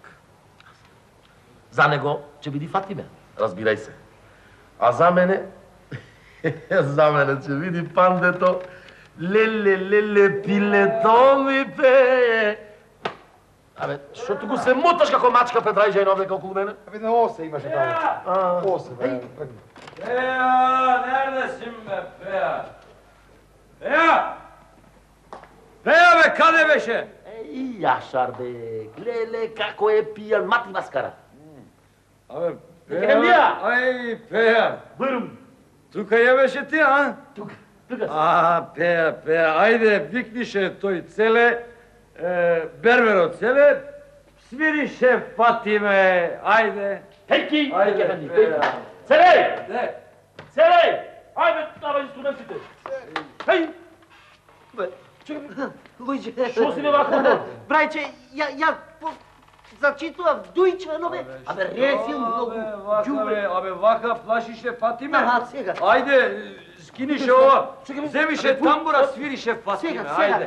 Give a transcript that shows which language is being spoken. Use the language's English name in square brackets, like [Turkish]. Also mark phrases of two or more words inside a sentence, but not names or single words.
[Macedonian] За него ќе биди Фатиме, разбирај се. А за мене, ќе биди пандето, леле, пилето ми пее. Абе, што туку се муташ како мачка пред рајџајно овде околу мене? Абе, на осе имаше таму. Осе, бе. Пеа, нерде си ме, Пеа. Пеа, бе, каде беше? Еј, Јашарбек, леле, како е пијан, мати маскара. Абе, Пеа, ај, Пеа. Бърм. Тука ја беше ти, а? Тука си. Пеа, ајде, викнише тој целе, Берберо целе, свирише Фатиме, ајде. Хејки, Ајде, Пеа. Целеј! Де? Целеј! Ајде, давај инструментите. Хеј! Бе, Луиджи. Што си ме вака? Брајче, ја зачитував дујчано, бе. Абе, рефил многу џубре. Абе, вака плашише Фатиме. Сега. Ајде, скинише ова, земише тамбура, свирише Фатиме, ајде.